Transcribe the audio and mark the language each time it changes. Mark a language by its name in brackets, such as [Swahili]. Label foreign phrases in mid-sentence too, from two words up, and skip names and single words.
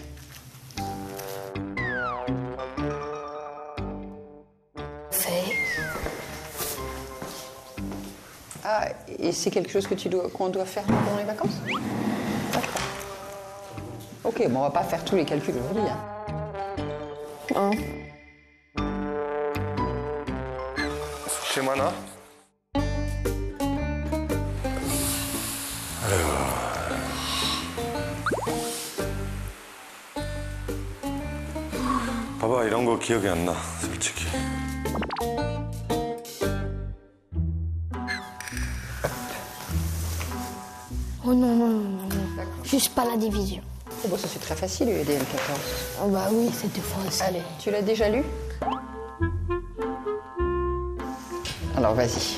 [French] Fait. Ah, et c'est quelque chose qu'on doit faire pendant les vacances? D'accord. Ok, bon, on va pas faire tous les calculs aujourd'hui. Hein. [Korean] 심 하나? 봐봐, 이런 거 기억이 안 나, 솔직히. [French] Oh non, non, non, non. Juste pas la division. Oh, bah, ça c'est très facile, UEDM 14. Oh bah oui, c'était facile. Allez, tu l'as déjà lu? Alors, vas-y.